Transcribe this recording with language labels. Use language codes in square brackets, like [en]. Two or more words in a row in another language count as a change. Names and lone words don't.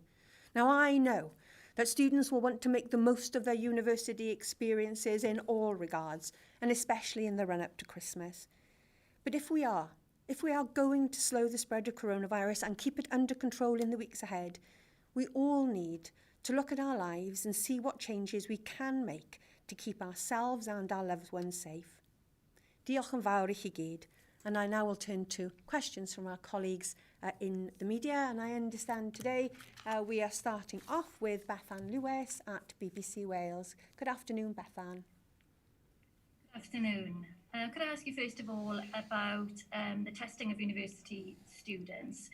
[en] Now, I know that students will want to make the most of their university experiences in all regards, and especially in the run-up to Christmas. But if we are going to slow the spread of coronavirus and keep it under control in the weeks ahead, we all need to look at our lives and see what changes we can make to keep ourselves and our loved ones safe. [cy] Diolch yn fawr I chi gyd. [en] And I now will turn to questions from our colleagues in the media. And I understand today we are starting off with Bethan Lewis at BBC Wales. Good afternoon, Bethan. Good afternoon. Could I ask you first of all about the testing of university students?